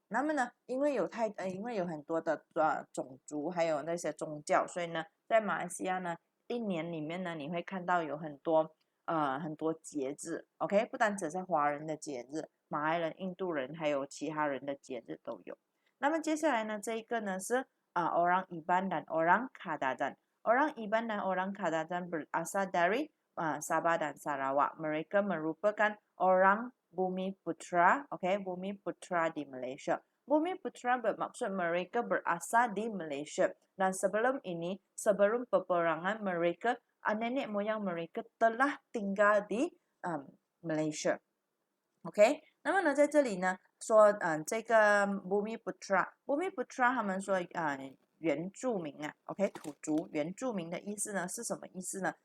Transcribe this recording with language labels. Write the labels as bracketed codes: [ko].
[zh] 那么呢，因为有很多的种族，还有那些宗教，所以呢，在马来西亚呢，一年里面呢，你会看到有很多节日 ，OK， 不单只是华人的节日，马来人、印度人还有其他人的节日都有。那么接下来呢，这一个呢是 orang Iban dan orang Kadadan. [ms] Orang Iban dan orang Kadadan berasal dari Sabah dan Sarawak. Mereka merupakan orang Bumi Putra, Bumi Putra di Malaysia. Bumi Putra bermaksud mereka berasal di Malaysia. Dan sebelum peperangan mereka, nenek moyang mereka telah tinggal di Malaysia. OK，那么呢，在这里呢， [zh] 说这个 Bumi Putra 他们说原住民啊 ，OK 土族原住民的意思呢是什么意思呢？